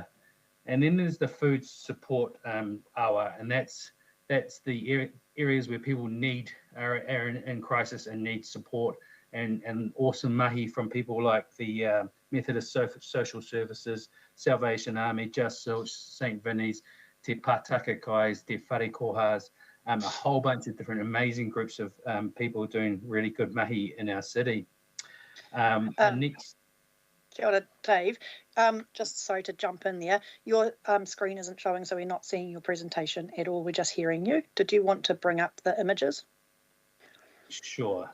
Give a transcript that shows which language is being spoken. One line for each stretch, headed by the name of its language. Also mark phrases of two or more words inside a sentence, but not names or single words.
English: And then there's the food support hour, and that's the areas where people are in crisis and need support, and awesome mahi from people like the Methodist Social Services, Salvation Army, Just Search, St. Vinny's, Te Pātaka Kais, Te Whare Kohas, a whole bunch of different amazing groups of people doing really good mahi in our city. Next.
Māori: Kia ora, Dave.
English: Just sorry to jump in there. Your screen isn't showing, so we're not seeing your presentation at all. We're just hearing you. Did you want to bring up the images? Sure.